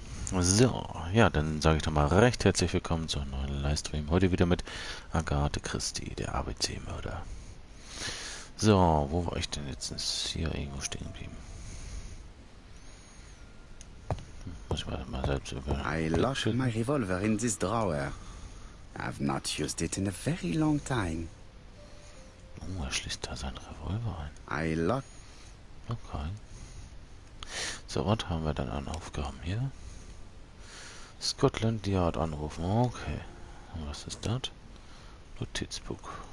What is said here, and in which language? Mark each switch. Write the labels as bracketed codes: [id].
[de] So, ja, dann sage ich doch mal recht herzlich willkommen zu einem neuen Livestream. Heute wieder mit Agatha Christi, der ABC-Mörder. So, wo war ich denn jetzt? Hier irgendwo stehen geblieben. Muss ich mal selbst über... [en] I locked my revolver in this drawer. I've not used it in a very long time. [de] Oh, er schließt da seinen Revolver ein. [en] I locked... Okay. [de] So, was haben wir dann an Aufgaben hier? Scotland Yard anrufen. Okay. Und was ist das? Notizbuch.